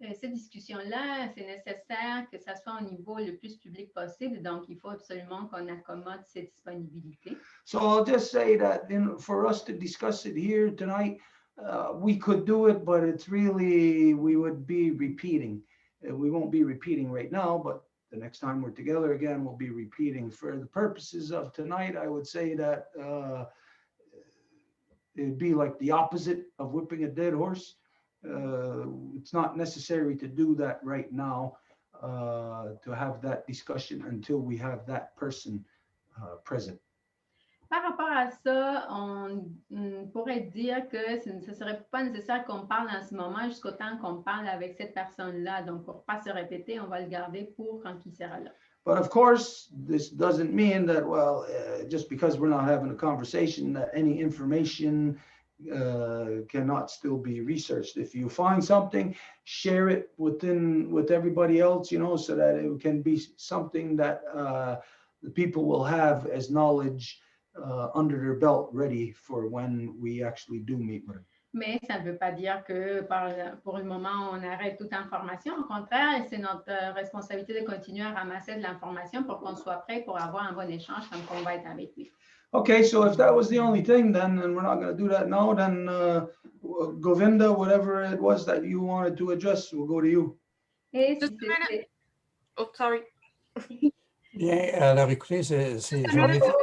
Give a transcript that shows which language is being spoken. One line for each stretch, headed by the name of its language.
French: Cette discussion-là, c'est nécessaire que ça soit au niveau le plus public possible, donc il faut absolument qu'on accommode ces disponibilités.
English: So I'll just say that for us to discuss it here tonight, we could do it, but it's really, we would be repeating. We won't be repeating right now, but the next time we're together again, we'll be repeating. For the purposes of tonight, I would say that it'd be like the opposite of whipping a dead horse. It's not necessary to do that right now, to have that discussion until we have that person present.
French: Par rapport à ça, on pourrait dire que ce ne serait pas nécessaire qu'on parle en ce moment jusqu'au temps qu'on parle avec cette personne-là. Donc, pour ne pas se répéter, on va le garder pour quand il sera là.
English: But of course, this doesn't mean that, well, just because we're not having a conversation, that any information cannot still be researched. If you find something, share it with everybody else, so that it can be something that the people will have as knowledge under their belt, ready for when we actually do meet with them.
French: Mais ça ne veut pas dire que pour le moment, on arrête toute information. Au contraire, c'est notre responsabilité de continuer à ramasser de l'information pour qu'on soit prêt pour avoir un bon échange quand on va être avec lui.
English: Okay, so if that was the only thing, then and we're not going to do that now, then Govinda, whatever it was that you wanted to address, we'll go to you.
French: Et
English: Just a minute. Oh, sorry.
French: Bien, alors écoutez, j'en ai...